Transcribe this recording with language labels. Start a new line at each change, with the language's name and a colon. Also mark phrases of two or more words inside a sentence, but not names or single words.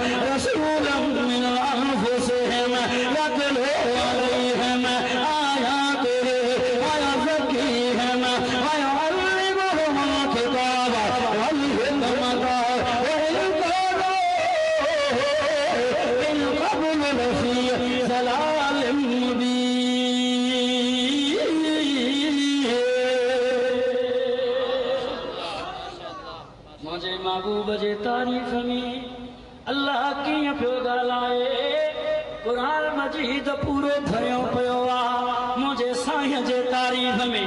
Arabic: رسولا من أنفسهم يتلو عليهم آياته ويزكيهم ويعلمهم الكتاب والحكمة وإن كانوا من قبل لفي ضلال مبين.
Sindhi: मुझे महबूब जे तारीफ़ में अल्लाह कीअं पियो ॻाल्हाए। क़ुरान मजीद पूरो भरियो पियो आहे मुंहिंजे साईं जे तारीफ़ में।